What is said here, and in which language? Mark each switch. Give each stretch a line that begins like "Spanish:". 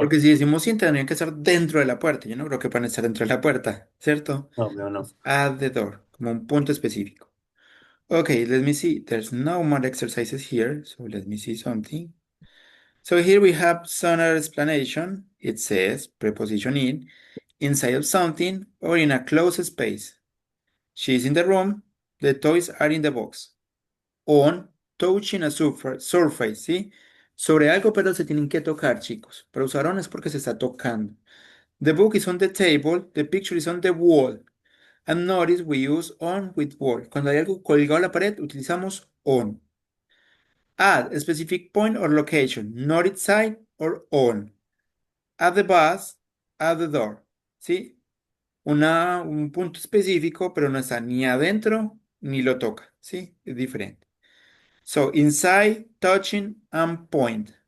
Spanish: Porque si decimos in, tendrían que estar dentro de la puerta. Yo no creo que puedan estar dentro de la puerta, ¿cierto? No, no, no.
English: At the door,
Spanish: como un punto específico.
English: Okay, let me see. There's no more exercises here, so let me see something. So here we have some other explanation. It says preposition in, inside of something or in a closed space. She's in the room, the toys are in the box. On, touching a surface, ¿sí?
Spanish: Sobre algo, pero se tienen que tocar, chicos. Pero usar on es porque se está tocando.
English: The book is on the table, the picture is on the wall. And notice we use on with wall.
Spanish: Cuando hay algo colgado a la pared, utilizamos on.
English: At a specific point or location, not inside or on. At the bus, at the door. ¿Sí?
Spanish: Un punto específico, pero no está ni adentro ni lo toca. ¿Sí? Es diferente.
English: So, inside, touching, and point.